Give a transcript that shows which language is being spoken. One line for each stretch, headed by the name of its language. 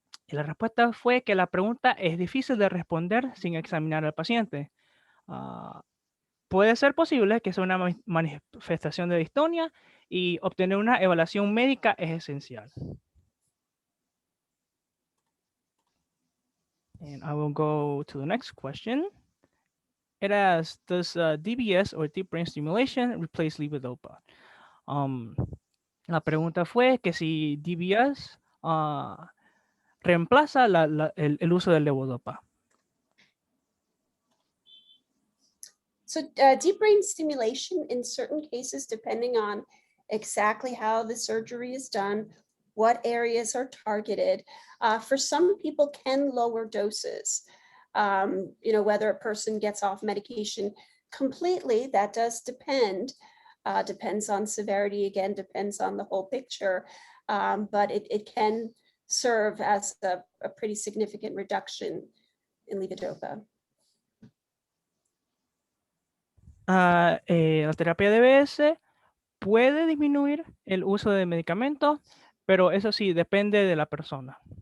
Spanish: Y la respuesta fue que la pregunta es difícil de responder sin examinar al paciente. Puede ser posible que sea una manifestación de distonia y obtener una evaluación médica es esencial.
English: And I will go to the next question. It asks, does DBS or deep brain stimulation replace levodopa?
Spanish: La pregunta fue que si DBS reemplaza el uso del levodopa.
English: So deep brain stimulation in certain cases, depending on exactly how the surgery is done, what areas are targeted, for some people can lower doses. Whether a person gets off medication completely, that does depend. Depends on severity, again, depends on the whole picture. But it can serve as a pretty significant reduction in levodopa.
Spanish: La terapia DBS puede disminuir el uso de medicamentos, pero eso sí, depende de la persona.